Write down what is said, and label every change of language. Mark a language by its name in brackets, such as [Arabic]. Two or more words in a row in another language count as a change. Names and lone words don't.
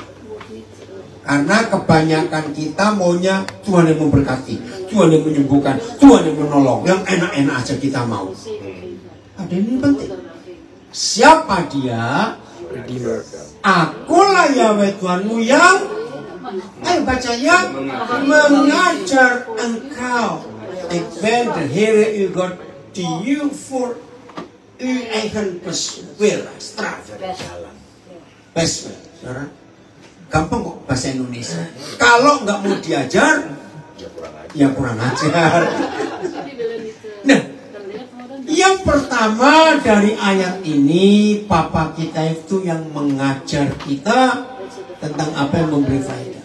[Indonesian] Karena kebanyakan kita maunya Tuhan yang memberkati, Tuhan yang menyembuhkan, Tuhan yang menolong. Yang enak-enak aja kita mau. Ada ini penting. Siapa dia? Akulah Yahweh Tuhanmu yang baca ya, mengajar engkau. [Dutch] Ik ben de Heere uw God die u voor uw eigen beswil straffen. [Indonesian] Beswil, saudara. Gampang kok bahasa Indonesia. Kalau nggak mau diajar, ya kurang ajar. Nah, yang pertama dari ayat ini, Papa kita itu yang mengajar kita tentang apa yang memberi faedah.